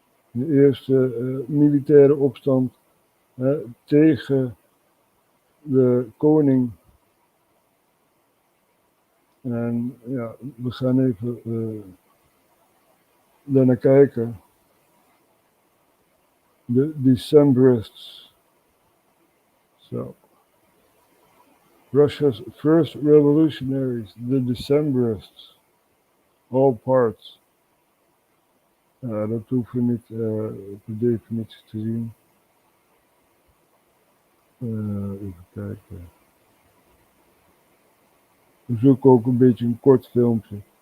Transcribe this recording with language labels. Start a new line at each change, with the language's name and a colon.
Dutch: De eerste militaire opstand tegen de koning. En ja, we gaan even daarnaar kijken. De Decemberists.
English: So, Russia's first revolutionaries, the Decemberists. All parts.
Dutch: Dat hoeven we niet per definitie te zien. Even kijken. We zoeken ook een beetje een kort filmpje.